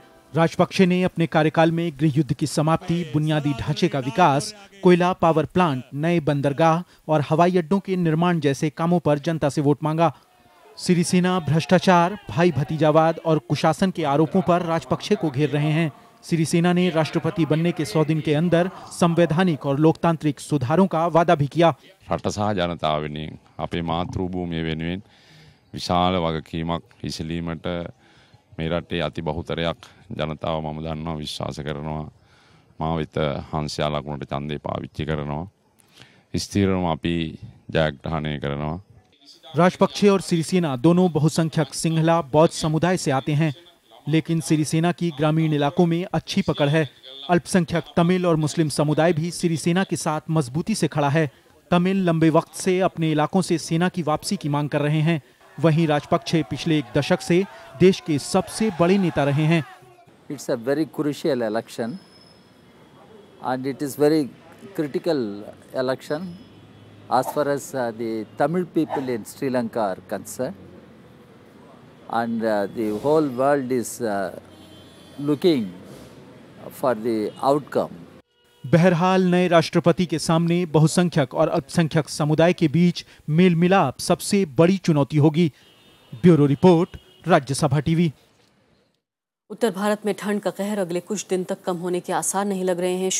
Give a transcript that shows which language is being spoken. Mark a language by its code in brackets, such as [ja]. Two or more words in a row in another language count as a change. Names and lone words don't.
[hi] राजपक्षे ने अपने कार्यकाल में गृह युद्ध की समाप्ति, बुनियादी ढांचे का विकास, कोयला [en] power plant, [hi] नए बंदरगाह और हवाई अड्डों के निर्माण जैसे कामों पर जनता से वोट मांगा। सिरिसेना भ्रष्टाचार, भाई भतीजावाद और कुशासन के आरोपों पर राजपक्षे को घेर रहे हैं। सिरिसेना ने राष्ट्रपति बनने के 100 दिन के अंदर संवैधानिक और लोकतांत्रिक सुधारों का वादा भी किया। [si] රට සහ ජනතාව වෙනුවෙන් අපේ මාතෘභූමිය වෙනුවෙන් විශාල වගකීමක් ඉසිලීමට මේ රටේ අති බහුතරයක් ජනතාව මම දන්නවා විශ්වාස කරනවා මා වෙත 500 ලකුණට ඡන්දේ පාවිච්චි කරනවා ස්ථිරවම අපි ජයග්‍රහණය කරනවා। [hi] राजपक्षे और सिरिसेना दोनों बहुसंख्यक सिंहला बौद्ध समुदाय से आते हैं, लेकिन सिरिसेना की ग्रामीण इलाकों में अच्छी पकड़ है। अल्पसंख्यक तमिल और मुस्लिम समुदाय भी सिरिसेना के साथ मजबूती से खड़ा है। तमिल लंबे वक्त से अपने इलाकों से सेना की वापसी की मांग कर रहे हैं। वहीं राजपक्षे पिछले 1 दशक से देश के सबसे बड़े नेता रहे हैं। [en] It's a very crucial election and it is very critical election as far as the Tamil people in Sri Lanka are concerned, and the whole world is looking for the outcome. [hi] बहरहाल नए राष्ट्रपति के सामने बहुसंख्यक और अल्पसंख्यक समुदाय के बीच मेल मिलाप सबसे बड़ी चुनौती होगी। ब्यूरो रिपोर्ट, राज्यसभा टीवी। उत्तर भारत में ठंड का कहर अगले कुछ दिन तक कम होने के आसार नहीं लग रहे हैं।